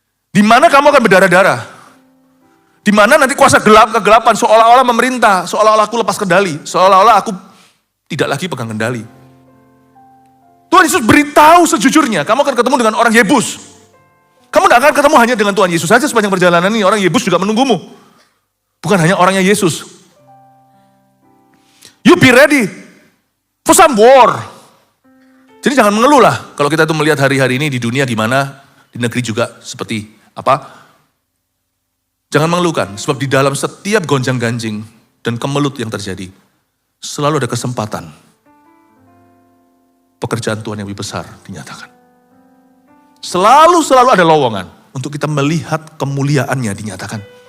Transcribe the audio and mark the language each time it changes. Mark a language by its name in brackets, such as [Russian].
[Indonesian] Di mana kamu akan berdarah-darah. Di mana nanti kuasa kegelapan seolah-olah memerintah, seolah-olah aku lepas kendali, seolah-olah aku tidak lagi pegang kendali. Tuhan Yesus beritahu sejujurnya, kamu akan ketemu dengan orang Yebus. Kamu tidak akan ketemu hanya dengan Tuhan Yesus saja sepanjang perjalanan ini. Orang Yebus juga menunggumu. Bukan hanya orangnya Yesus. [English] You be ready for some war. [Indonesian] Jadi jangan mengeluh lah. Kalau kita itu melihat hari-hari ini di dunia gimana, di negeri juga seperti apa. Jangan mengeluhkan. Sebab di dalam setiap gonjang-ganjing dan kemelut yang terjadi, selalu ada kesempatan. Pekerjaan Tuhan yang lebih besar dinyatakan. Selalu ada lowongan untuk kita melihat kemuliaannya dinyatakan.